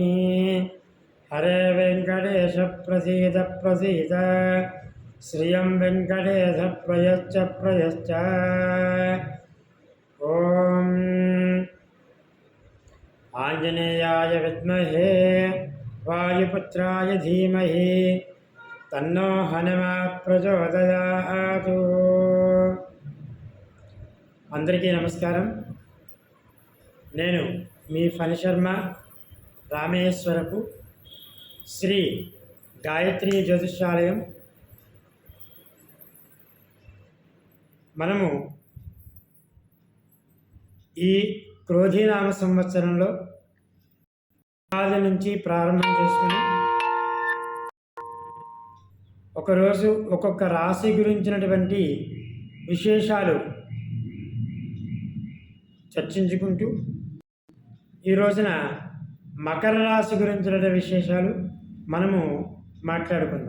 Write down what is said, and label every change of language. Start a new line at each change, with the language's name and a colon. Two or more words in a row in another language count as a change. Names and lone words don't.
Sanskrit: हरे वेङ्कटेश प्रसीद प्रसीद श्रियं वेङ्कटेश प्रयच्छ प्रयच्छ. ॐ आञ्जनेयाय विद्महे वायुपुत्राय धीमहि तन्नो हनुमत् प्रचोदयात्.
Telugu: అందరికీ నమస్కారం. నేను మీ ఫణి శర్మ రామేశ్వరపు శ్రీ గాయత్రి జ్యోతిష్యాలయం. మనము ఈ క్రోధీనామ సంవత్సరంలో ఆది నుంచి ప్రారంభం చేసుకుని ఒకరోజు ఒక్కొక్క రాశి గురించినటువంటి విశేషాలు చర్చించుకుంటూ ఈ రోజున మకర రాశి గురించిన విశేషాలు మనము మాట్లాడుకుందాం.